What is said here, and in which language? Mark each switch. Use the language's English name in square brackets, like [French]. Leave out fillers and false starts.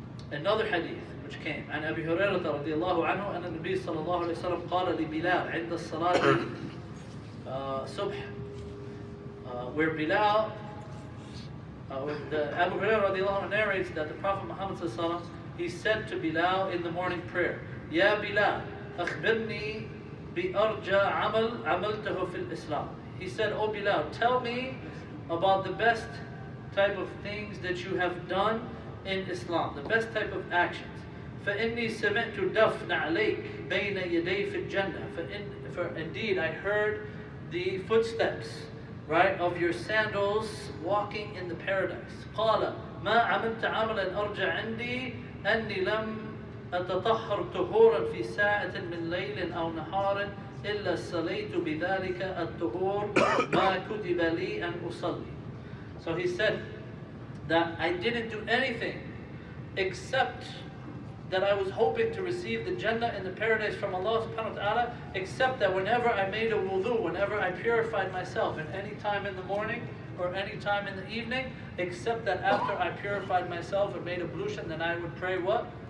[English] Another hadith which came [Arabic] عن أبي هريرة رضي الله عنه أن النبي صلى الله عليه وسلم قال لبلال عند الصلاة صبح [English] where Bilal, the Abu Hurairah radiallahu anhu narrates that the Prophet Muhammad sallallahu alaihi wasallam, he said to Bilal in the morning prayer, [Arabic] Ya Bilal, akhbirni bi arja amal amaltahu fil Islam. [English] He said, Oh Bilal, tell me about the best type of things that you have done in Islam, the best type of actions. [Arabic] فإني سمعت دفن عليك بين يدي في الجنة. [English] For indeed I heard the footsteps, right, of your sandals walking in the paradise. [Arabic] قال ما عملت عملا أرجع عندي أني لم أتطهر طهورا في ساعة من ليل أو نهار إلا صليت بذلك الطهور ما كتب لي أن أصلي. [English] So he said that I didn't do anything except that I was hoping to receive the Jannah and the paradise from Allah subhanahu wa ta'ala, except that whenever I made a wudu, whenever I purified myself in any time in the morning or any time in the evening, except that after I purified myself and made ablution, then I would pray what?